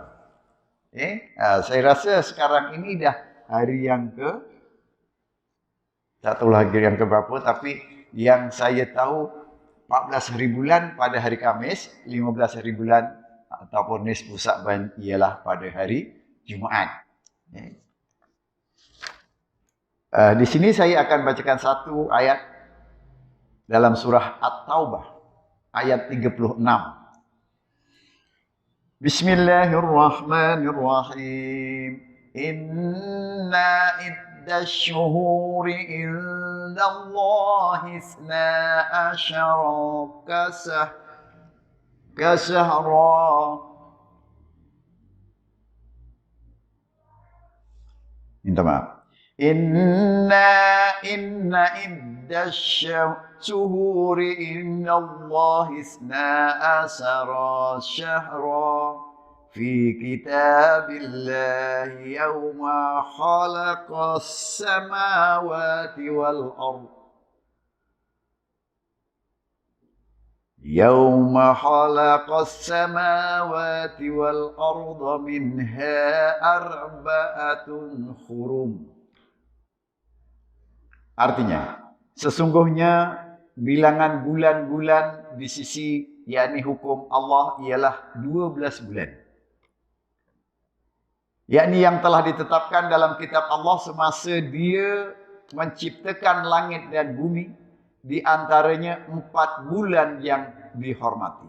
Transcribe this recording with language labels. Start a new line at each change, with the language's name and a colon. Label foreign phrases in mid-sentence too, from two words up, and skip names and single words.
Malay: Saya rasa sekarang ini dah hari yang tak tahu lagi yang ke berapa, tapi yang saya tahu 14 hari bulan pada hari Khamis, 15 hari bulan ataupun nisfu Sya'ban ialah pada hari Jumaat. Di sini saya akan bacakan satu ayat dalam surah At-Taubah ayat 36.
Arabic: بسم الله الرحمن الرحيم. إن عدة الشهور عند الله اثنا عشر كشهرا.
Malay: Minta maaf.
Arabic: إن عدة الشهور عند الله اثنا عشر شهرا في كتاب الله يوم خلق السماوات والأرض يوم خلق السماوات والأرض منها أربعة حرم.
Malay: Artinya, sesungguhnya bilangan bulan-bulan di sisi yakni hukum Allah ialah 12 bulan. Yakni yang telah ditetapkan dalam kitab Allah semasa dia menciptakan langit dan bumi, di antaranya 4 bulan yang dihormati.